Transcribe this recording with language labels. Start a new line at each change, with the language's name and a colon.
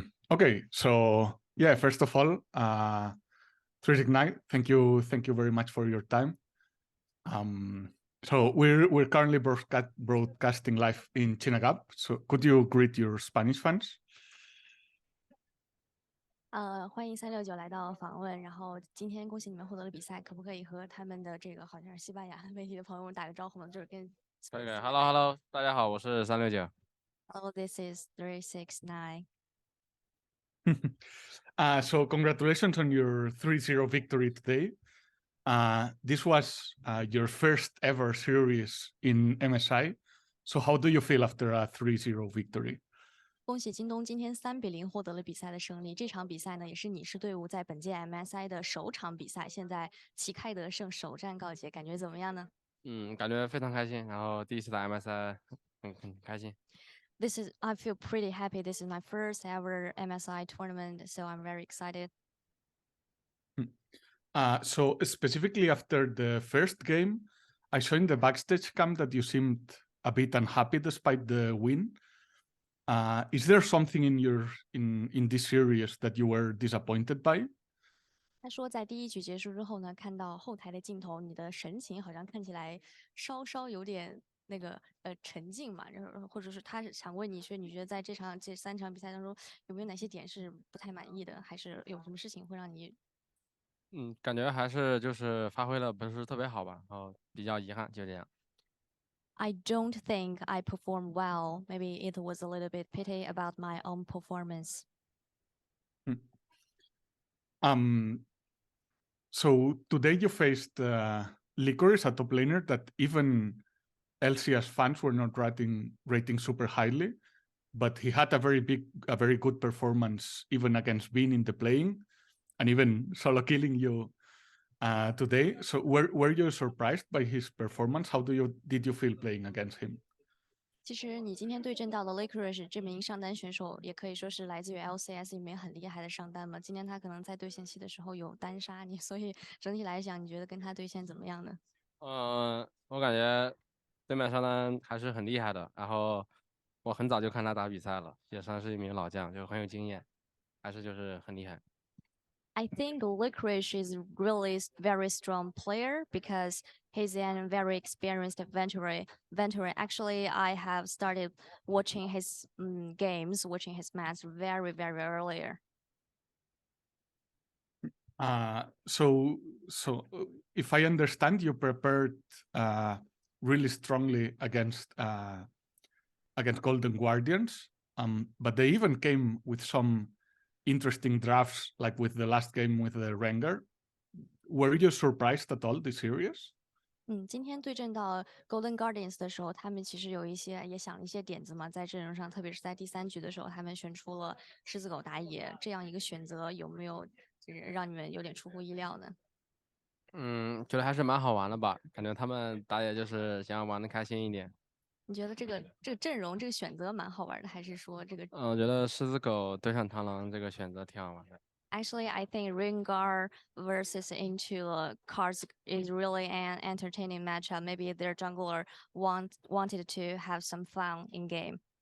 English: Okay, so yeah, first of all, 369, thank you very much for your time. So we're currently broadcasting live in Chinagap. So could you greet your Spanish fans?
Chinese: 欢迎369来到访问，然后今天恭喜你们获得了比赛，可不可以和他们的这个好像是西班牙媒体的朋友们打个招呼呢？就是跟可以，
English: Hello，
Chinese: 大家好，我是369。
English: Hello, this is 369. So congratulations on your 3-0 victory today. This was your first ever series in MSI. So how do you feel after a 3-0 victory?
Chinese: 恭喜京东今天3-0获得了比赛的胜利。这场比赛呢，也是你是队伍在本届 MSI 的首场比赛，现在旗开得胜，首战告捷，感觉怎么样呢？感觉非常开心，然后第一次打 MSI，很开心。
English: I feel pretty happy. This is my first ever MSI tournament, so I'm very excited. So specifically after the first game, I saw in the backstage cam that you seemed a bit unhappy despite the win. Is there something in this series that you were disappointed by?
Chinese: 他说，在第一局结束之后呢，看到后台的镜头，你的神情好像看起来稍稍有点那个沉静嘛，然后或者是他想问你说，你觉得在这3场比赛当中，有没有哪些点是不太满意的，还是有什么事情会让你？感觉还是就是发挥的不是特别好吧，然后比较遗憾，就这样。
English: I don't think I performed well. Maybe it was a little bit pity about my own performance. So today you faced Licorice, a top laner that even LCS fans were not rating super highly, but he had a very good performance even against Bean in the playing, and even solo killing you today. So were you surprised by his performance? How did you feel playing against him?
Chinese: 其实你今天对阵到的 Licorice 这名上单选手，也可以说是来自于 LCS 里面很厉害的上单嘛。今天他可能在对线期的时候有单杀你，所以整体来讲，你觉得跟他对线怎么样呢？我感觉对面上单还是很厉害的，然后我很早就看他打比赛了，也算是一名老将，就很有经验，还是就是很厉害。
English: I think Licorice is really very strong player because he's a very experienced veteran. Actually, I have started watching his games, watching his match very earlier. So if I understand, you prepared really strongly against Golden Guardians, but they even came with some interesting drafts, like with the last game with the Rengar. Were you surprised at all this series?
Chinese: 今天对阵到 Golden Guardians 的时候，他们其实有一些也想了一些点子嘛，在阵容上，特别是在第3局的时候，他们选出了狮子狗打野这样一个选择，有没有就是让你们有点出乎意料呢？觉得还是蛮好玩的吧，感觉他们打野就是想要玩的开心一点。你觉得这个阵容这个选择蛮好玩的，还是说这个？我觉得狮子狗对上螳螂这个选择挺好玩的。
English: Actually, I think Rengar versus into cards is really an entertaining matchup. Maybe their jungler wanted to have some fun in game.